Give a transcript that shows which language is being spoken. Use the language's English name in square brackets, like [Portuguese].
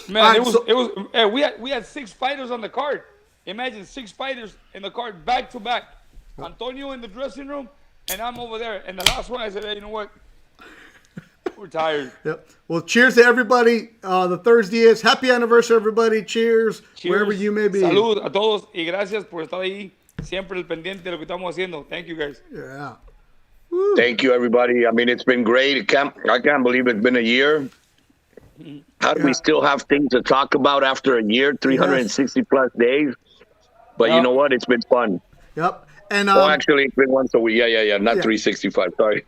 [English] Man, we had 6 fighters on the card. Imagine 6 fighters in the card back to back. Antonio in the dressing room, and I'm over there. And the last one, I said, hey, you know what? We're tired. Yep. Well, cheers to everybody. The ThursDIAZ. Happy anniversary, everybody. Cheers. Wherever you may be. [Spanish] Salud a todos y gracias por estar ahí. Siempre el pendiente de lo que estamos haciendo. [English] Thank you, guys. Yeah. Woo. Thank you, everybody. I mean, it's been great. I can't believe it's been a year. How do we still have things to talk about after a year, 360 plus days? But you know what? It's been fun. Yep. And actually, it's been once a week. Yeah. Not 365. Sorry.